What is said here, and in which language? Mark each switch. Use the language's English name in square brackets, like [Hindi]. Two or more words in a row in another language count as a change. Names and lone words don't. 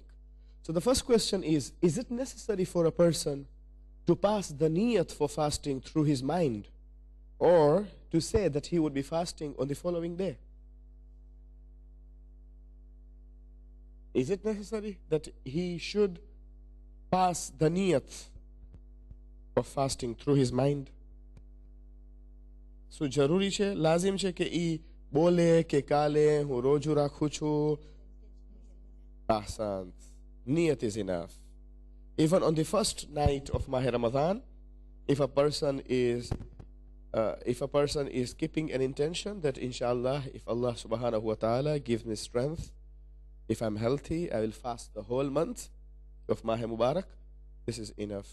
[English] So the first question is it necessary for a person to pass the niyat for fasting through his mind, or to say that he would be fasting on the following day? Is it necessary that he should pass the niyat of fasting through his mind? [Gujarati] So jaruri છે, લાઝિમ છે કે ઈ બોલે કે કાલે હું રોજુ રાખું છું? [English] Ahsant. Niyat is enough. Even on the first night of Mahe Ramadan, if a person is keeping an intention that inshallah, if Allah [Arabic] سبحانه وتعالى [English] gives me strength, if I'm healthy, I will fast the whole month of Mahe Mubarak, this is enough.